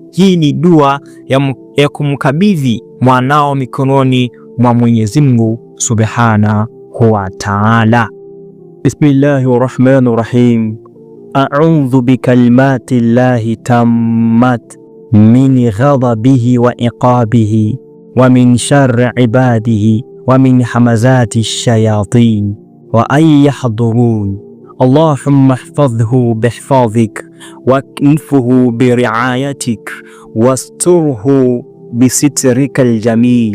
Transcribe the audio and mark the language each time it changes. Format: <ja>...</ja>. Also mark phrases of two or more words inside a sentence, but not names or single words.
<sw>Hii ni dua ya kumkabidhi mwanao mikononi mwa Mwenyezi Mungu</sw> <ar>سبحانه وتعالى. بسم الله الرحمن الرحيم. أعوذ بكلمات الله التامات من غضبه وعقابه ومن شر عباده ومن همزات الشياطين وأن يحضرون. اللهم احفظه بحفظك واكنفه برعايتك واستره بسترك الجميل.</ar>